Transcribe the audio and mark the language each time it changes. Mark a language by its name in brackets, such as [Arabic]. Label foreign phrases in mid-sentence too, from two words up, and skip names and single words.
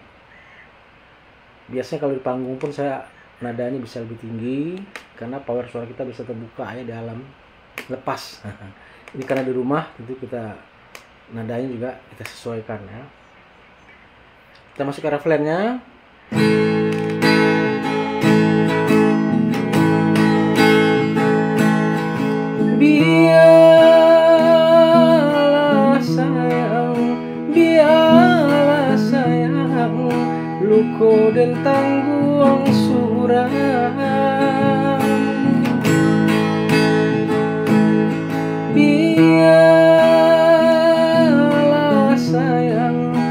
[Indonesian] Biasanya kalau di panggung pun saya nadanya bisa lebih tinggi karena power suara kita bisa terbuka ya di alam lepas. Ini karena di rumah tentu kita nadanya juga kita sesuaikan ya. Kita masuk ke refrennya. [Minangkabau] Biarlah sayang luko dan tangguang surang, biarlah sayang